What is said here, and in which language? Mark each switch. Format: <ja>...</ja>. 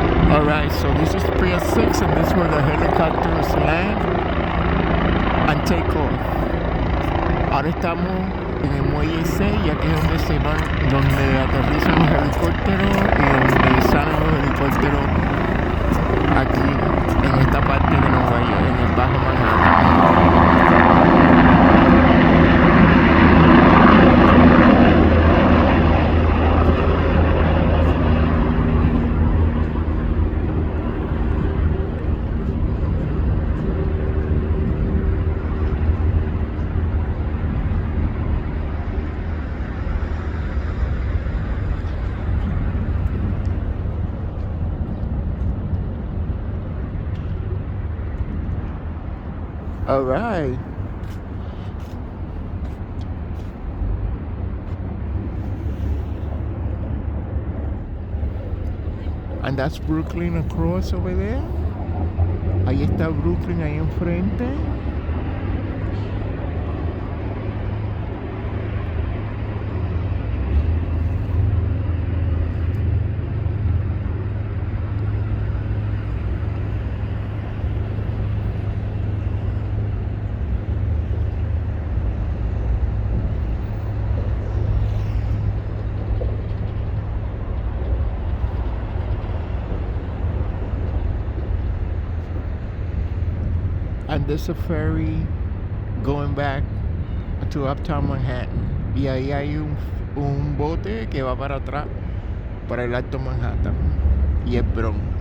<en>Alright, so this is Pier 6 and this is where the helicopters land and take off.</en> <es>Ahora estamos en el muelle 6 y aquí es donde se van, donde aterrizan los helicópteros y donde salen los helicópteros aquí en esta parte de Nueva York, en el Bajo Manhattan.</es> <en>All right. And that's Brooklyn across over there.</en> <es>Ahí está Brooklyn ahí enfrente.</es> <en>And there's a ferry going back to Uptown Manhattan.</en> <es>Y ahí hay un bote que va para atrás, para el Alto Manhattan y el Bronx.</es>